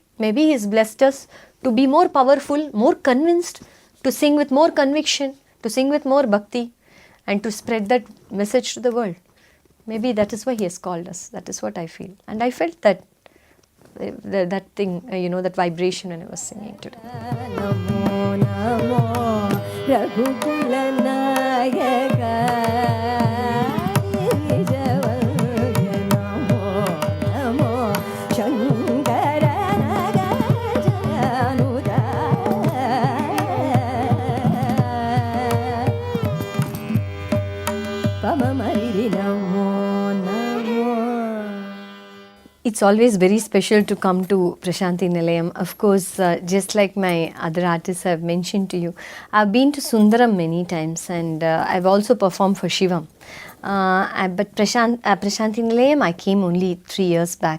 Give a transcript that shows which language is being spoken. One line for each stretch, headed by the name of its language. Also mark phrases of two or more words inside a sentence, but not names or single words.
English: Maybe He has blessed us to be more powerful, more convinced, to sing with more conviction, to sing with more bhakti, and to spread that message to the world. Maybe that is why He has called us. That is what I feel. And I felt that thing, that vibration when I was singing today.
Sanskrit: नमो, नमो, रघुकुल नायक, नमो, नमो, शंकर नगजानुद. Pamamariri Namo, Namo.
English: It's always very special to come to Prasanthi Nilayam. Of course, just like my other artists have mentioned to you, I've been to Sundaram many times, and I've also performed for Shivam. But Prasanthi Nilayam, I came only 3 years back.